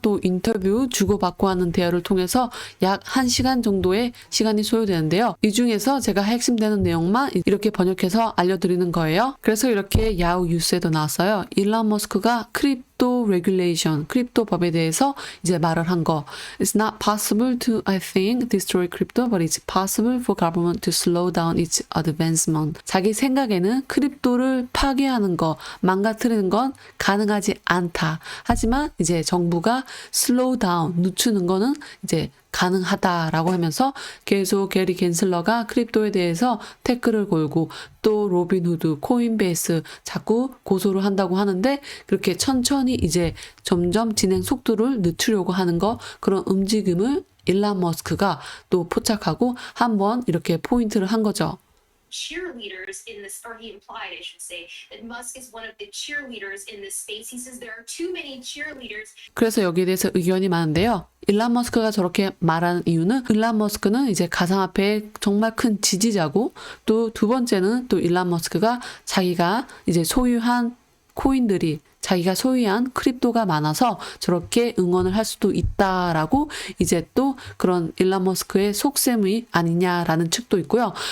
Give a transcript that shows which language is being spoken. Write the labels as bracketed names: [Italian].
[Korean] 또 인터뷰 주고받고 하는 대화를 통해서 약 1시간 정도의 시간이 소요되는데요. 이 중에서 제가 핵심되는 내용만 이렇게 번역해서 알려드리는 거예요. 그래서 이렇게 야후 뉴스에도 나왔어요. 일론 머스크가 크립토 레귤레이션, 크립토 법에 대해서 이제 말을 한 거. [English] It's not possible to, I think, destroy crypto, but it's possible for government to slow down its advancement. [Korean] 자기 생각에는 크립토를 파괴하는 거, 망가뜨리는 건 가능하지 않다. 하지만 이제 정부가 slow down, 늦추는 거는 이제 가능하다라고 하면서 계속 게리 갠슬러가 크립토에 대해서 태클을 걸고 또 로빈후드, 코인베이스 자꾸 고소를 한다고 하는데 그렇게 천천히 이제 점점 진행 속도를 늦추려고 하는 거 그런 움직임을 일론 머스크가 또 포착하고 한번 이렇게 포인트를 한 거죠. [English] cheerleaders in this, or he implied, I should say, that Musk is one of the cheerleaders in this space. He says there are too many cheerleaders. [Korean] 그래서 여기에 대해서 의견이 많은데요. 일론 머스크가 저렇게 말하는 이유는 일론 머스크는 이제 가상화폐의 정말 큰 지지자고 또 두 번째는 또 일론 머스크가 자기가 이제 소유한 코인들이 자기가 소유한 크립토가 많아서 저렇게 응원을 할 수도 있다라고 이제 또 그런 일론 머스크의 속셈이 아니냐라는 측도 있고요.